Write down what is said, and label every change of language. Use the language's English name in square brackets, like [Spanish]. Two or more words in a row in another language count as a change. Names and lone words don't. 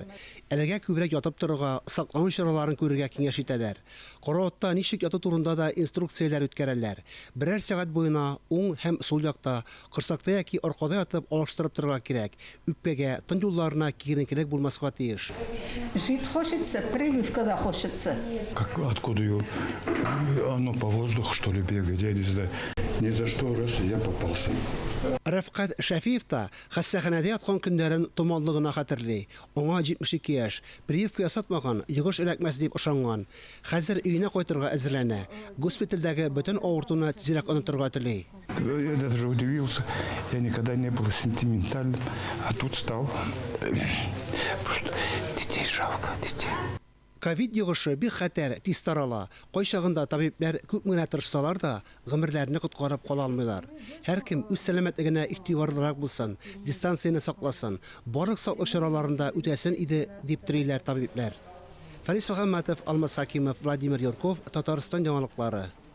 [Tatar] Әлегә күбрәк ятып торырга, саклану чараларын күрергә киңәш итәләр. Караватта ничек яту турында да инструкцияләр үткәрәләр. Берәр сәгать буена уң һәм сул якта, корсакта яки аркада ятып алыштырып торырга кирәк. Үпкәгә, тын юлларына киеренкелек булмаска тиеш. [Russian] Жить хочется, прививка да хочется. Откуда ее? Оно по воздуху, что ли, бегает, я не знаю. Ни за что, раз я попался. [Tatar] Рәфкать Шәфиев та хастаханәдә яткан көннәрен томанлыгына хәтерли. Аңа 72 яшь, прививка ясатмаган, йогыш эләкмәс дип ышанган. Хәзер өенә кайтырга әзерләнә. Госпитальдәге бөтен авыртуны тизрәк онытырга тели. [Russian] Я даже удивился. Я никогда не был сентиментальным, а тут стал. Просто детей жалко, детей. [Tatar] Ковид йогышы бик хәтәр, тиз тарала. Кайчагында табиблар күп генә тырышсалар да, гомерләрне коткарып кала алмыйлар. Һәр кем үз сәламәтлегенә игътибарлырак булсын, дистанцияны сакласын, барлык саклык чараларында үтәсен иде дип телиләр табиблар. Фарис Мөхәммәтов, Алмаз Хакимов, Владимир Юрков, Татарстан яңалыклары.